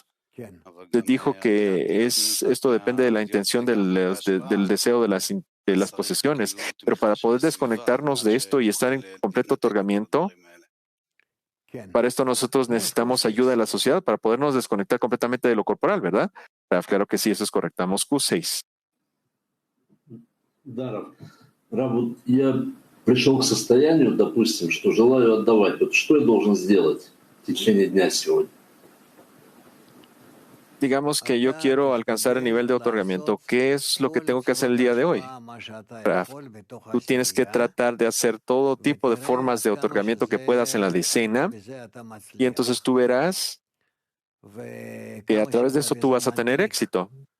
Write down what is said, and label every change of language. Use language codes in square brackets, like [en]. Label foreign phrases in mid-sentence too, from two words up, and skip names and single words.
[es] Usted dijo que esto depende de la intención del deseo de las posesiones, pero para poder desconectarnos de esto y estar en completo otorgamiento, para esto nosotros necesitamos ayuda de la sociedad para podernos desconectar completamente de lo corporal, ¿verdad? Raf, claro que sí, eso es correcto. Moscú 6. [ru] Пришел к состоянию, допустим, что желаю отдавать. Вот что я должен сделать в течение дня сегодня? [es] Digamos que yo quiero alcanzar el nivel de otorgamiento. ¿Qué es lo que tengo que hacer el día de hoy? Raf, tú tienes que tratar de hacer todo tipo de formas de otorgamiento que puedas en la decena y entonces tú verás que a través de eso tú vas a tener éxito.